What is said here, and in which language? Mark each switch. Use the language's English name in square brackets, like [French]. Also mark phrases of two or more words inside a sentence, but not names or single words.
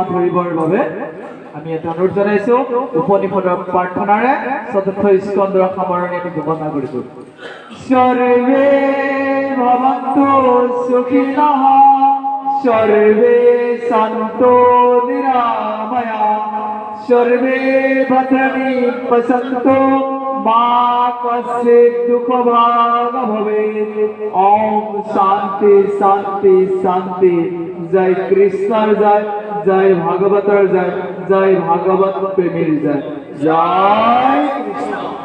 [Assamese] ধৰিবৰ বাবে আমি এটা অনুৰোধ জনাইছো উপনিষদৰ প্ৰাৰ্থনাৰে চতুৰ্থ স্কন্ধৰ সামৰণি আমি ঘোষণা কৰিছো [Sanskrit] সৰ্বে ভৱন্তু সুখিনঃ সৰ্বে সন্তু নিৰাময়াঃ সর্বে ভদ্রাণি পশ্যন্তু মা কশ্চিৎ দুঃখভাগ ভবেৎ। ওম শান্তি শান্তি শান্তি। [Assamese] জয় কৃষ্ণর জয়, জয় ভাগবতর জয়, জয় ভাগবত প্রেমীর জয়, জয় কৃষ্ণ।